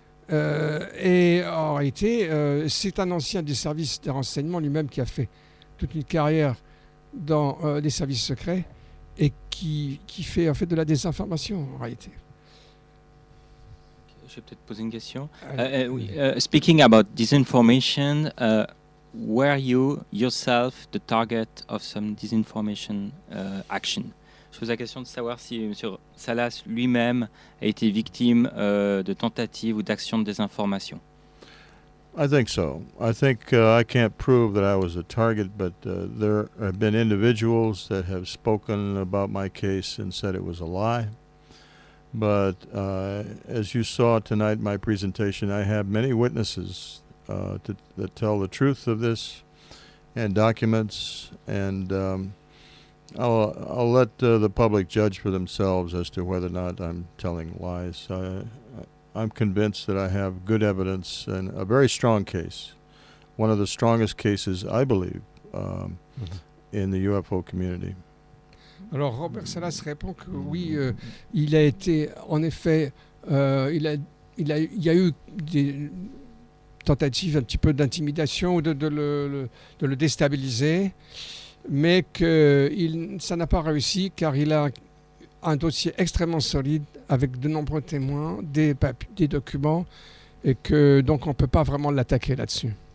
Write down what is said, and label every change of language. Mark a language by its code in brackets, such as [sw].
[fr] Et en réalité, c'est un ancien du service de renseignement lui-même qui a fait toute une carrière dans les services secrets et qui fait en fait de la désinformation en réalité. Je vais peut-être poser une question. [en] Speaking about disinformation, were you yourself the target of some disinformation action? [fr] Je pose la question de savoir si M. Salas lui-même a été victime de tentatives ou d'actions de désinformation. [en] I think so. I think I can't prove that I was a target, but there have been individuals that have spoken about my case and said it was a lie. But as you saw tonight in my presentation, I have many witnesses that tell the truth of this, and documents, and I'll let the public judge for themselves as to whether or not I'm telling lies. I'm convinced that I have good evidence and a very strong case, one of the strongest cases, I believe, in the UFO community. [fr] Alors Robert Salas répond que oui, il a été, en effet, il y a eu des tentatives un petit peu d'intimidation ou de le déstabiliser, mais que ça n'a pas réussi car il a un dossier extrêmement solide avec de nombreux témoins, des documents, et que donc on ne peut pas vraiment l'attaquer là-dessus.